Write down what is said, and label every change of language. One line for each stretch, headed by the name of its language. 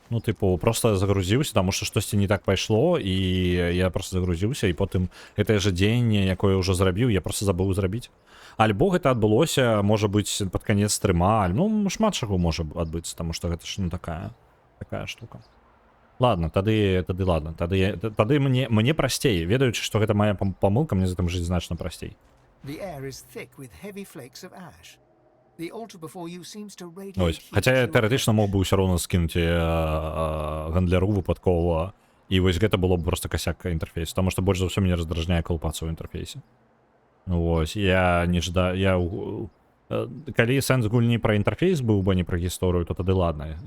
Belarusian: Ну, тыпу, просто загрузіўся, таму што штосьці не так пайшло, і я просто загрузіўся, і потым гэтае жа дзеянне, якое ўжо зрабіў, я просто забыў зрабіць. Альбо гэта адбылося, можа быць, пад канец стрыма, ну, шмат чаго можа адбыцца, таму што гэта ж, ну, такая штука. Ладно, тады ладно. Тады мне прасцей, ведаючы, што гэта моя памылка, мне за тым жыць значна прасцей.
English: The air is thick with heavy flakes of ash. The altar before you seems to radiate.
Belarusian: Ось, хаця я тэоретычна мог бы ўсё роўна скінуць гандляру выпадкова, і вось гэта было б просто косяк інтэрфейсу, таму што больш за ўсё мяне раздражняе калупацца ў інтэрфейсе. Вось, я не ждаю, калі сэнс гульні пра інтэрфейс быў бы не пра гісторыю, то тады ладна.